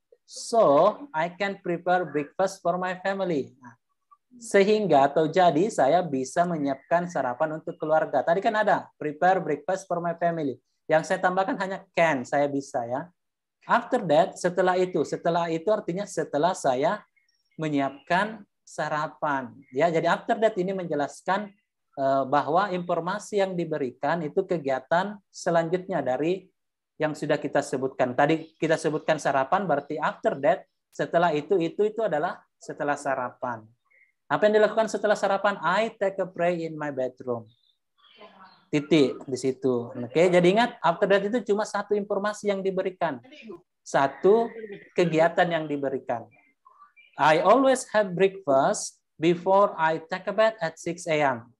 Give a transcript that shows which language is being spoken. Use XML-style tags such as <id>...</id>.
<en>So, I can prepare breakfast for my family.</en> <id>Nah, sehingga atau jadi saya bisa menyiapkan sarapan untuk keluarga. Tadi kan ada</id> <en>prepare breakfast for my family.</en> <id>Yang saya tambahkan hanya can, saya bisa, ya. After that, setelah itu artinya setelah saya menyiapkan sarapan. Ya, jadi after that ini menjelaskan bahwa informasi yang diberikan itu kegiatan selanjutnya dari yang sudah kita sebutkan. Tadi kita sebutkan sarapan, berarti after that, setelah itu adalah setelah sarapan. Apa yang dilakukan setelah sarapan?</id> <en>I take a pray in my bedroom.</en> <id>Titik di situ. Oke, jadi ingat after that itu cuma satu informasi yang diberikan. Satu kegiatan yang diberikan.</id> <en>I always have breakfast before I take a bath at 6 a.m.</en>